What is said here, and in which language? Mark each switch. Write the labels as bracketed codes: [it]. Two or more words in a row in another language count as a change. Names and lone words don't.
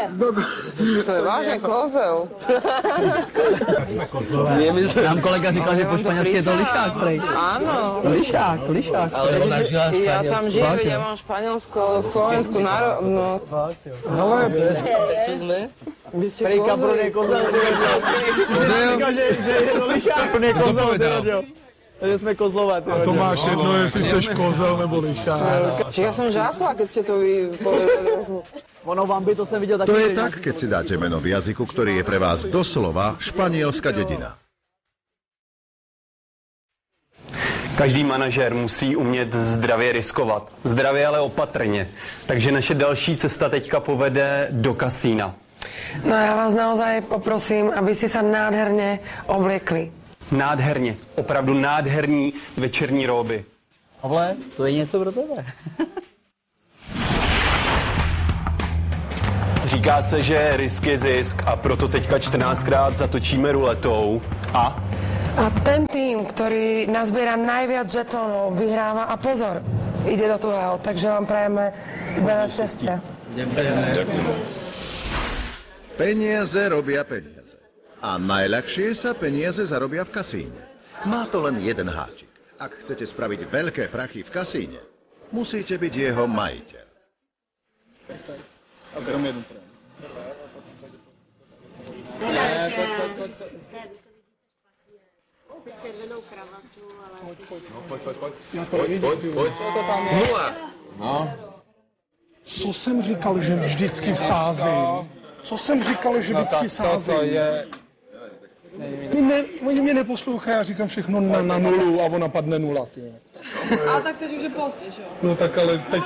[cs] To je vážne kozel. Nám kolega říkal, že po španělsky je to lišák, prej. [sk] Áno. [cs] Lišák. Ale ona žila v [sk] Ja tam žijem, veď ja mám Španielsko, Slovensku národnosť. [cs] Prej kabron je kozel. Říkal, že je to lišák, on je kozel. Takže jsme kozlovat. A to máš jedno, jestli seš kozel nebo lišák. [sk] Ja som žásla, keď ste to vy povedali. [cs] Ono vám by to jsem viděl taky. [sk] To je tak, keď si dáte meno v jazyku, ktorý je pre vás doslova španielská dedina. [cs] Každý manažer musí umět zdravě riskovat. Zdravě, ale opatrně. Takže naše další cesta teďka povede do kasína. [sk] No já vás naozaj poprosím, aby si sa nádherne obliekli. [cs] Nádherně, opravdu nádherní večerní róby. Pavle, to je něco pro tebe. Říká se, že risk je zisk a proto teďka 14krát zatočíme ruletou a... [sk] A ten tým, ktorý nazbiera najviac žetónov, vyhráva a pozor, ide do tvojho, takže vám prajeme veľa šťastia. Ďakujem. Peniaze robia peniaze. A najľahšie sa peniaze zarobia v kasíne. Má to len jeden háčik. Ak chcete spraviť veľké prachy v kasíne, musíte byť jeho majiteľ. [cs] Červenou kravatu, ale... Pojď. Nula. No. Co jsem říkal, že vždycky vsázím? Co jsem říkal, že vždycky vsázím? To je... Oni mě neposlouchají, já říkám všechno na nulu a ona padne nula. Ty. Ale tak teď už je pozdě, že jo? No tak ale teď...